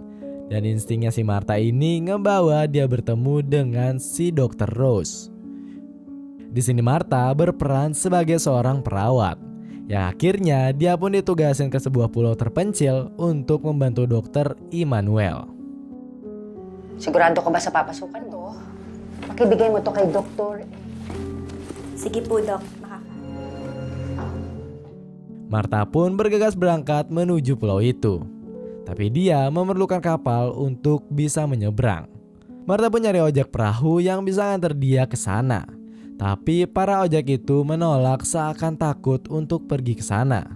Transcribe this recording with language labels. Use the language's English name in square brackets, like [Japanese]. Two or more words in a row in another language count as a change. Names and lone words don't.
[Indonesian] Dan instingnya si Marta ini ngebawa dia bertemu dengan si Dr. Rose. Di sini Marta berperan sebagai seorang perawat, yang akhirnya dia pun ditugasin ke sebuah pulau terpencil untuk membantu dokter Immanuel. [Filipino] Sigurado ka ba sa papasukan to? Pakibigay mo to kay doktor. Sige po, Dok. [Indonesian] Marta pun bergegas berangkat menuju pulau itu. Tapi dia memerlukan kapal untuk bisa menyeberang. Marta pun nyari ojek perahu yang bisa nganter dia ke sana. Tapi para ojek itu menolak seakan takut untuk pergi ke sana.